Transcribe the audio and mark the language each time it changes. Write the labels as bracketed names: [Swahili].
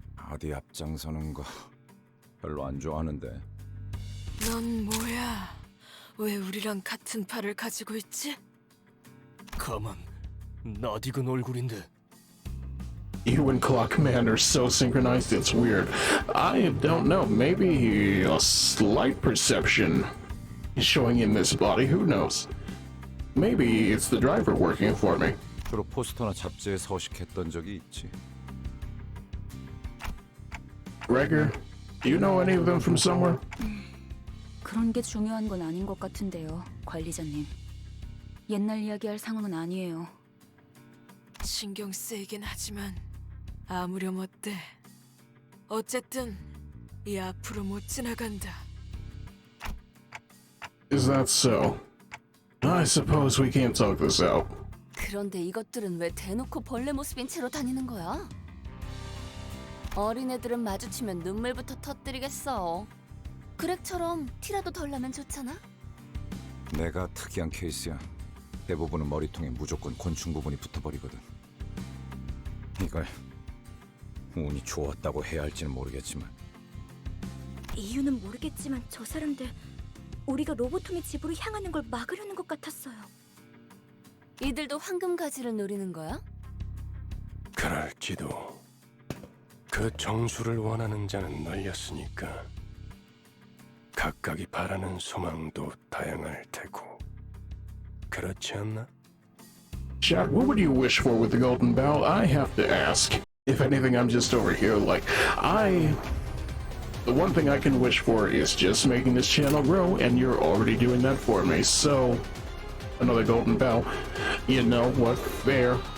[Korean] 어디 앞장서는 거 별로 안 좋아하는데. 넌 뭐야? 왜 우리랑 같은 팔을 가지고 있지? 가만, 낯익은 얼굴인데. [English] You and Clockman are so synchronized, it's weird. I don't know, maybe a slight perception is showing in this body, who knows? Maybe it's the driver working for me. [Korean] 주로 포스터나 잡지에 서식했던 적이 있지. [English] Gregor, do you know any of them from somewhere? [Korean] 그런 게 중요한 건 아닌 것 같은데요, 관리자님. 옛날 이야기할 상황은 아니에요. 신경 쓰이긴 하지만 아무렴 어때? 어쨌든 이 앞으로 못 지나간다. [English] Is that so? I suppose we can't talk this out. [Korean] 그런데 이것들은 왜 대놓고 벌레 모습인 채로 다니는 거야? 어린애들은 마주치면 눈물부터 터뜨리겠어. 그렉처럼 티라도 덜 나면 좋잖아? 내가 특이한 케이스야. 대부분은 머리통에 무조건 곤충 부분이 붙어버리거든. 이걸 운이 좋았다고 해야 할지는 모르겠지만 이유는 모르겠지만 저 사람들 우리가 로보톰의 집으로 향하는 걸 막으려는 것 같았어요. 이들도 황금 가지를 노리는 거야? 그럴지도. 그 정수를 원하는 자는 널렸으니까 각각이 바라는 소망도 다양할 테고. 그렇지 않나? [English] Jack, what would you wish for with the Golden Bow? I have to ask. If anything, I'm just over here like, the one thing I can wish for is just making this channel grow, and you're already doing that for me, so another Golden Bow. You know what? Fair.